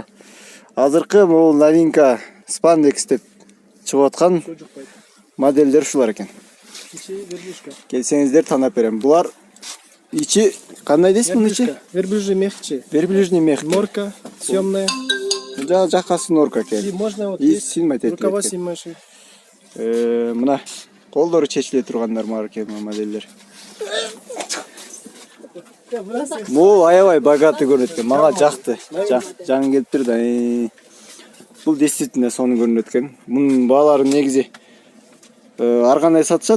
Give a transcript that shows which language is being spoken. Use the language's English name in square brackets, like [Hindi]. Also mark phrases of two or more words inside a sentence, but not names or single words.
[Kyrgyz] Азыркы бул новинка Spandex деп чыгып аткан модельдер ушулар экен. Келсеңиздер танап берем. Булар ичи кандай дейсиз муну ичи? [Russian] Верблюжий мягче. Верблюжный мех. Норка съемная. [Kyrgyz] Жакасы норка экен. [Russian] И можно вот И здесь синмайтет. рукава снимаешь. [Kyrgyz] Мына колдору чечиле тургандар бар экен модельдер. Бул аябай богатый көрүнөт экен. Мага жакты. Жаңы келиптир да. Бул действительно сонун көрүнөт экен. Мунун баалары негизи ар кандай сатышат.